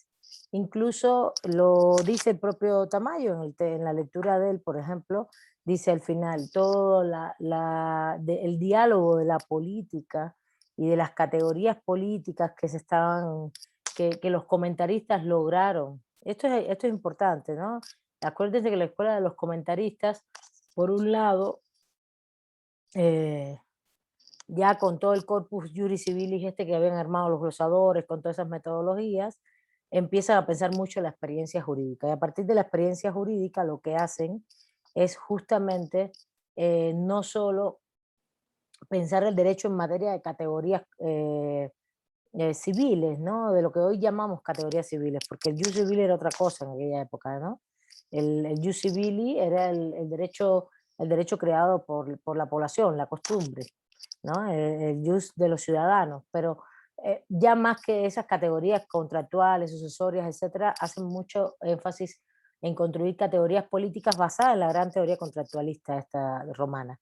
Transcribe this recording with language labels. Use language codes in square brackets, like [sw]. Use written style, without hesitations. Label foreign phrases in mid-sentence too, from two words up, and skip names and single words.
[es] Incluso lo dice el propio Tamayo en la lectura de él, por ejemplo, dice al final, todo el diálogo de la política y de las categorías políticas que se estaban, que los comentaristas lograron. Esto es importante, ¿no? Acuérdense que la escuela de los comentaristas, por un lado, eh, ya con todo el [la] corpus juris civilis [es] que habían armado los glosadores, con todas esas metodologías, empiezan a pensar mucho en la experiencia jurídica. Y a partir de la experiencia jurídica lo que hacen es justamente no solo pensar el derecho en materia de categorías civiles, ¿no? De lo que hoy llamamos categorías civiles, porque el [la] jus civile [es] era otra cosa en aquella época, ¿no? El [la] jus civili [es] era el derecho creado por la población, la costumbre, ¿no? El jus de los ciudadanos, pero ya más que esas categorías contractuales, sucesorias, etcétera, hacen mucho énfasis en construir categorías políticas basadas en la gran teoría contractualista esta romana.